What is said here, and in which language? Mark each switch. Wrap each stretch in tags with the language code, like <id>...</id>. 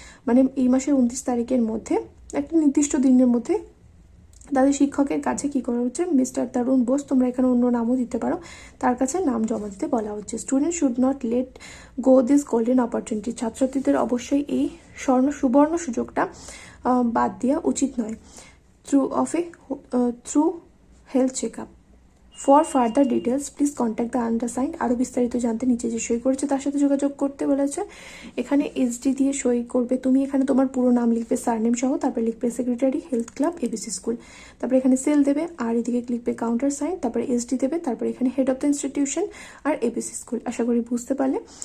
<bn>মানে এই মাসের 29 তারিখের মধ্যে, একটা নির্দিষ্ট দিনের মধ্যে তাদের শিক্ষকের কাছে কী করা হচ্ছে, মিস্টার তরুণ বোস, তোমরা এখানে অন্য নামও দিতে পারো, তার কাছে নাম জমা দিতে বলা হচ্ছে।</bn> <en>Student should not let go this golden opportunity.</en> <bn>ছাত্রছাত্রীদের অবশ্যই এই সুবর্ণ সুযোগটা বাদ দেওয়া উচিত নয়।</bn> <en>through health checkup. For further details please contact the undersigned.</en> <bn>আরও বিস্তারিত জানতে নিচে যে সই করেছে তার সাথে যোগাযোগ করতে বলেছে। এখানে এসডি দিয়ে সই করবে তুমি, এখানে তোমার পুরো নাম লিখবে সারনেম সহ, তারপরে লিখবে secretary health club ABC school, তারপরে এখানে সেল দেবে, আর এদিকে লিখবে কাউন্টার সাইন, তারপরে এসডি দেবে, তারপরে এখানে head of the institution আর ABC school. আশা করি বুঝতে পারলে।</bn>